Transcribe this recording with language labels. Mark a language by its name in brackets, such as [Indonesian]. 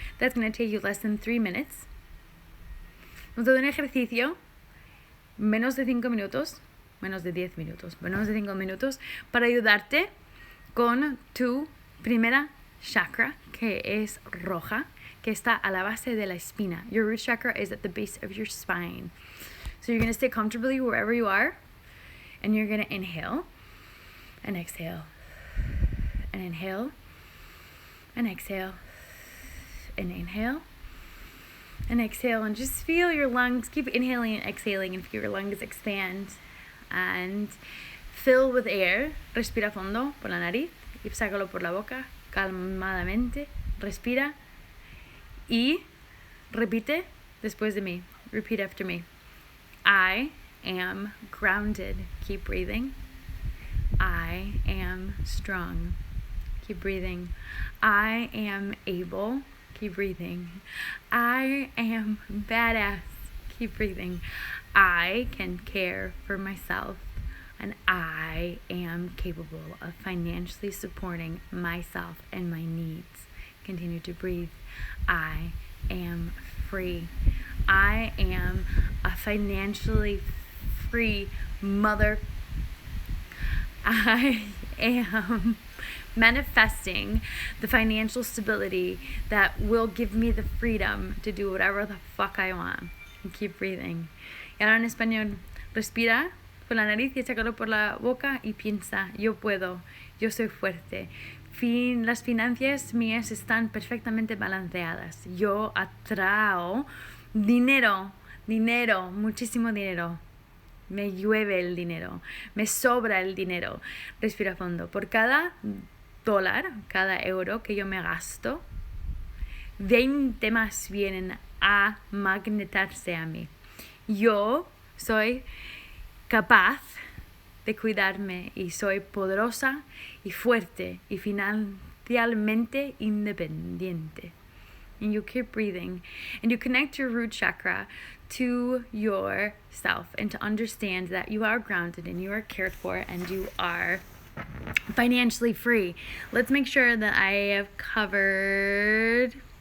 [English] That's going to take you less than 3 minutes. [Spanish] Vamos a hacer un ejercicio, menos de 5 minutos, menos de 10 minutos, menos de 5 minutos, para ayudarte con tu primera chakra, que es roja, que está a la base de la espina. [English] Your root chakra is at the base of your spine. So you're going to stay comfortably wherever you are. And you're going to inhale and exhale and inhale and exhale and inhale and exhale, and just feel your lungs, keep inhaling and exhaling and feel your lungs expand and fill with air. [Spanish] Respira fondo por la nariz y sácalo por la boca calmadamente. Respira y repite después de mí. [English] Repeat after me. I am grounded. Keep breathing. I am strong. Keep breathing. I am able. Keep breathing. I am badass. Keep breathing. I can care for myself, and I am capable of financially supporting myself and my needs. Continue to breathe. I am free. I am a financially free mother. I am manifesting the financial stability that will give me the freedom to do whatever the fuck I want. And keep breathing. [Spanish] Y ahora en español, respira por la nariz y sácalo por la boca y piensa, yo puedo, yo soy fuerte. Las finanzas mías están perfectamente balanceadas. Yo atraigo dinero, muchísimo dinero. Me llueve el dinero, me sobra el dinero. Respira fondo. Por cada dólar, cada euro que yo me gasto, 20 más vienen a magnetarse a mí. Yo soy capaz de cuidarme y soy poderosa y fuerte y financieramente independiente. [English] And you keep breathing and you connect your root chakra to yourself and to understand that you are grounded and you are cared for and you are financially free. Let's make sure that I have covered.